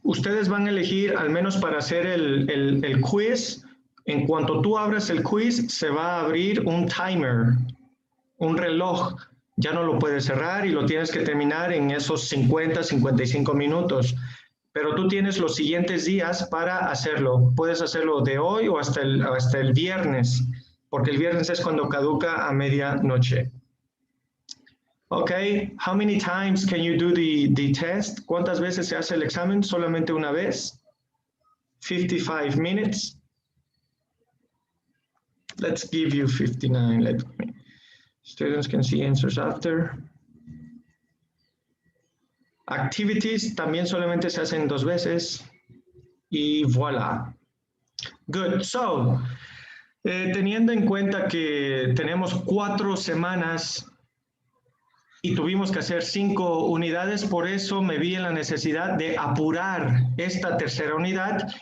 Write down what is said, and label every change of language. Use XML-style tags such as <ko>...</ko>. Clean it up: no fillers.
<es>Ustedes van a elegir, al menos para hacer el quiz, en cuanto tú abras el quiz, se va a abrir un timer, un reloj. Ya no lo puedes cerrar y lo tienes que terminar en esos 50, 55 minutos. Pero tú tienes los siguientes días para hacerlo. Puedes hacerlo de hoy o hasta el viernes, porque el viernes es cuando caduca a medianoche.</es> <en>Okay, how many times can you do the test?</en> <es>¿Cuántas veces se hace el examen? Solamente una vez. 55 minutes.</es> <en>Let's give you 59. Students can see answers after.</en> <es>Activities también solamente se hacen 2 veces. Y voilà. Good. So, teniendo en cuenta que tenemos 4 semanas y tuvimos que hacer 5 unidades, por eso me vi en la necesidad de apurar esta tercera unidad.</es>